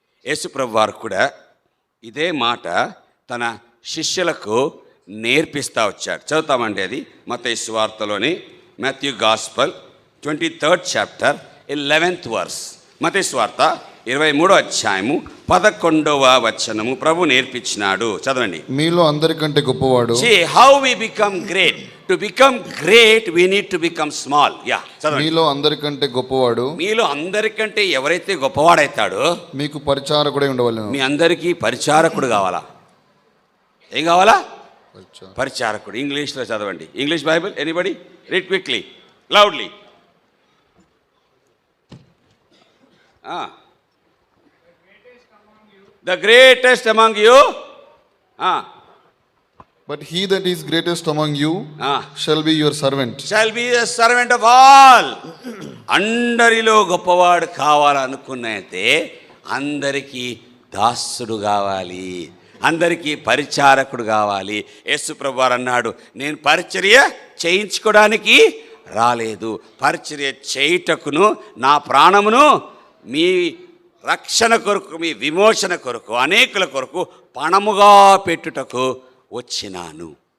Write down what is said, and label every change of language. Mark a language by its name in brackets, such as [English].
[Telugu] యేసుప్రభు వారు కూడా ఇదే మాట తన శిష్యులకు నేర్పిస్తూ వచ్చాడు. చదువుతామండి. అది మత్తయి సువార్తలోని [English] Matthew gospel 23rd chapter 11th verse. [Telugu] మత్తయి సువార్త 23వ అధ్యాయము 11వ వచనము ప్రభు నేర్పించినాడు. చదవండి. మీలో అందరికంటే గొప్పవాడు. [English] See how we become great. To become great we need to become small. [Telugu] చదవండి. మీలో అందరికంటే గొప్పవాడు. మీలో అందరికంటే ఎవరైతే గొప్పవాడైతాడో మీకు పరిచారకుడై ఉండవలెను. మీ అందరికీ పరిచారకుడు కావాలా? ఏం కావాలా? పరిచారకుడు. ఇంగ్లీష్లో చదవండి. [English] English Bible anybody? Read quickly, loudly. The greatest among you. But he that is greatest among you shall be your servant. Shall be the servant of all. [Telugu] అందరిలో గొప్పవాడు కావాలనుకున్నైతే అందరికీ దాసుడు కావాలి, అందరికీ పరిచారకుడు కావాలి. యేసుప్రభు వారు అన్నాడు, నేను పరిచర్య చేయించుకోవడానికి రాలేదు, పరిచర్య చేయుటకును నా ప్రాణమును మీ రక్షణ కొరకు, మీ విమోచన కొరకు, అనేకుల కొరకు పణముగా పెట్టుటకు వచ్చినాను.